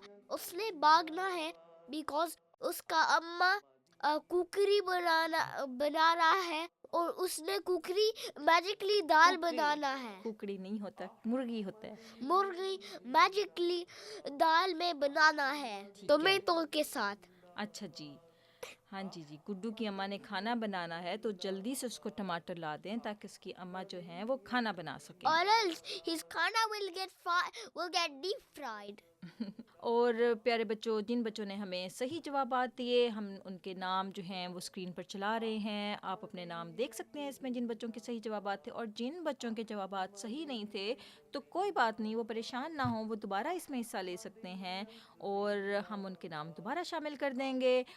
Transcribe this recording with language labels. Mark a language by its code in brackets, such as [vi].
[ur] اس نے بھاگنا ہے بیکاز اس کا اما کوکری بنا رہا ہے اور اس نے کوکری میجکلی دال بنانا ہے. ککڑی نہیں ہوتا، مرغی ہوتا ہے. مرغی میجکلی دال میں بنانا ہے ٹومیٹو کے ساتھ. اچھا جی، ہاں جی گڈو کی اماں نے کھانا بنانا ہے تو جلدی سے اس کو ٹماٹر لا دیں تاکہ اس کی اماں جو ہیں وہ کھانا بنا سکیں. [en] Or else his khanna will get deep fried. [ur] اور پیارے بچوں، جن بچوں نے ہمیں صحیح جوابات دیے ہم ان کے نام جو ہیں وہ اسکرین پر چلا رہے ہیں. آپ اپنے نام دیکھ سکتے ہیں اس میں جن بچوں کے صحیح جوابات تھے. اور جن بچوں کے جوابات صحیح نہیں تھے تو کوئی بات نہیں، وہ پریشان نہ ہوں، وہ دوبارہ اس میں حصہ لے سکتے ہیں اور ہم ان کے نام دوبارہ شامل کر دیں گے.